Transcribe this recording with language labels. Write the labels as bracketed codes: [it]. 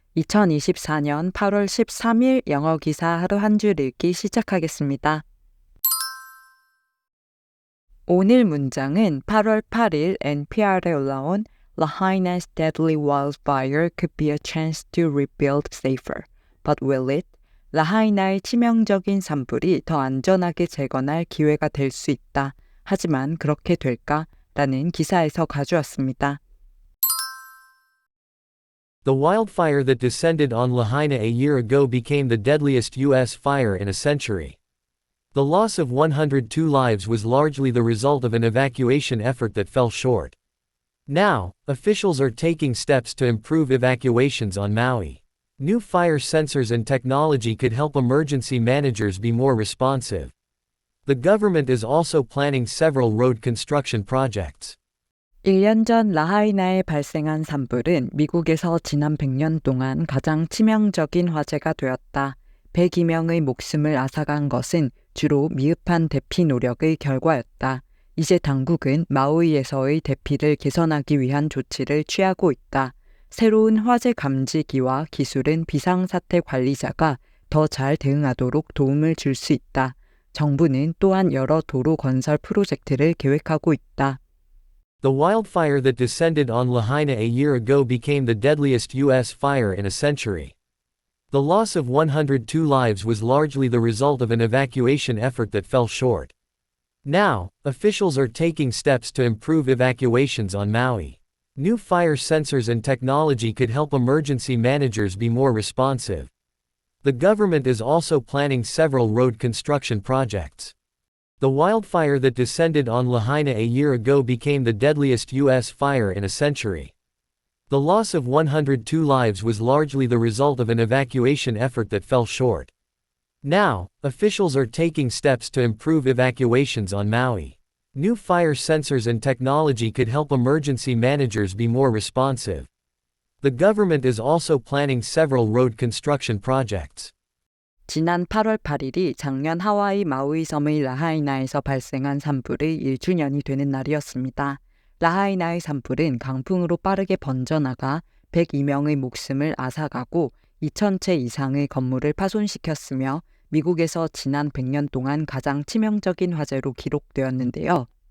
[ko] 2024년 8월 13일 영어 기사 하루 한 줄 읽기 시작하겠습니다. 오늘 문장은 8월 8일 [en] NPR에 [ko] 올라온 [en] Lahaina's deadly wildfire could be a chance to rebuild safer. But will it? [ko] 라하이나의 치명적인 산불이 더 안전하게 재건할 기회가 될 수 있다. 하지만 그렇게 될까? 라는 기사에서 가져왔습니다. [en] The wildfire that descended on Lahaina a year ago became the deadliest U.S. fire in a century. The loss of 102 lives was largely the result of an evacuation effort that fell short. Now, officials are taking steps to improve evacuations on Maui. New fire sensors and technology could help emergency managers be more responsive. The government is also planning several road construction projects. [ko] 1년 전 라하이나에 발생한 산불은 미국에서 지난 100년 동안 가장 치명적인 화재가 되었다. 102명의 목숨을 앗아간 것은 주로 미흡한 대피 노력의 결과였다. 이제 당국은 마우이에서의 대피를 개선하기 위한 조치를 취하고 있다. 새로운 화재 감지기와 기술은 비상사태 관리자가 더 잘 대응하도록 도움을 줄 수 있다. 정부는 또한 여러 도로 건설 프로젝트를 계획하고 있다. [en] The wildfire that descended on Lahaina a year ago became the deadliest U.S. fire in a century. The loss of 102 lives was largely the result of an evacuation effort that fell short. Now, officials are taking steps to improve evacuations on Maui. New fire sensors and technology could help emergency managers be more responsive. The government is also planning several road construction projects. The wildfire that descended on Lahaina a year ago became the deadliest U.S. fire in a century. The loss of 102 lives was largely the result of an evacuation effort that fell short. Now, officials are taking steps to improve evacuations on Maui. New fire sensors and technology could help emergency managers be more responsive. The government is also planning several road construction projects. [ko] 지난 8월 8일이 작년 하와이 마우이 섬의 라하이나에서 발생한 산불의 1주년이 되는 날이었습니다. 라하이나의 산불은 강풍으로 빠르게 번져나가 102명의 목숨을 앗아가고 2,000채 이상의 건물을 파손시켰으며 미국에서 지난 100년 동안 가장 치명적인 화재로 기록되었는데요.